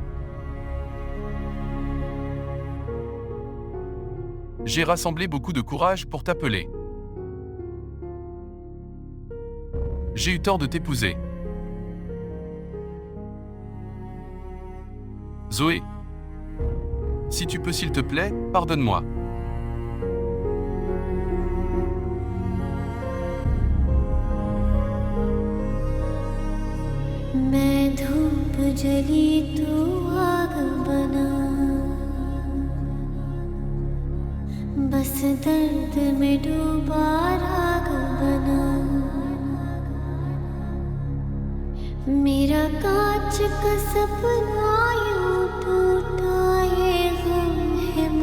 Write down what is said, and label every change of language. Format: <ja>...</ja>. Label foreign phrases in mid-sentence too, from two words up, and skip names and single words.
<fr>J'ai rassemblé beaucoup de courage pour t'appeler. J'ai eu tort de t'épouser. Zoé, si tu peux s'il te plaît, pardonne-moi.</fr> <hi>मैं धूप जली तू आग बना बस दर्द में डूबा राग बना मेरा कांच का सपना यूं टूटा ये गम है</hi>